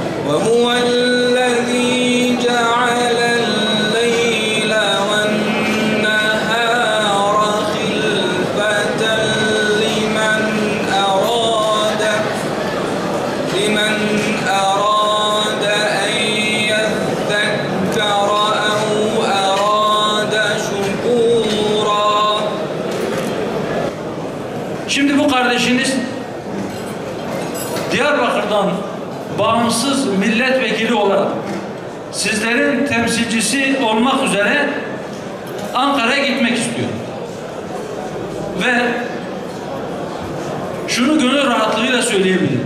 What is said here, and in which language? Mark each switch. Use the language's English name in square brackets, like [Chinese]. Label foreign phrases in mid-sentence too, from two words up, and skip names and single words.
[Arabic] وهو الذي جعل الليل والنهار خلفة لمن أراد أن يذكر أو أراد شكورا. [Turkish] Şimdi bu kardeşiniz Diyarbakır'dan bağımsız milletvekili olarak sizlerin temsilcisi olmak üzere Ankara'ya gitmek istiyor. Ve şunu gönül rahatlığıyla söyleyebilirim.